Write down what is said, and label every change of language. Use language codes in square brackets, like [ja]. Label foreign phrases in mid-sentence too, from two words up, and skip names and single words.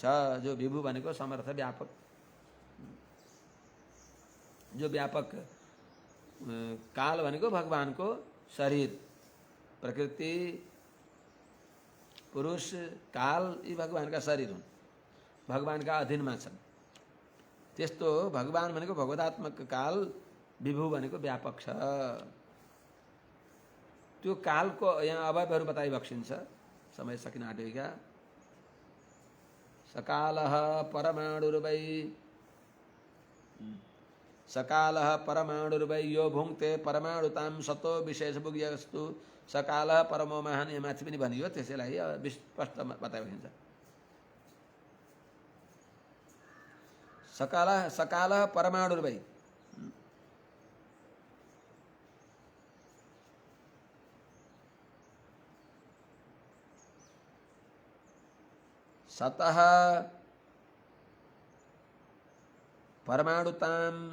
[ne] जो विभु भनेको समर्थ व्यापक, जो व्यापक काल भनेको भगवानको शरीर, प्रकृति, पुरुष, काल यी भगवानका शरीर हुन्, भगवानका अधीनमा छन्। त्यस्तो भगवान भनेको भगवदात्मक काल, विभु भनेको व्यापक छ। त्यो कालको यहाँ अवयवहरू बताइबक्सिन्छ, समय सकिन आँट्यो क्या। [sa] सकालः परमाणुर्वै, सकालः परमाणुर्वै यो भुङ्क्ते परमाणुतां सतो विशेषभुग्यस्तु सकालः परमो महान, [ne] यहाँ माथि पनि भनियो, त्यसैलाई स्पष्ट बताइबक्सिन्छ। [sa] सकाल सकाल परमाणुर्वै सतः परमाणुताम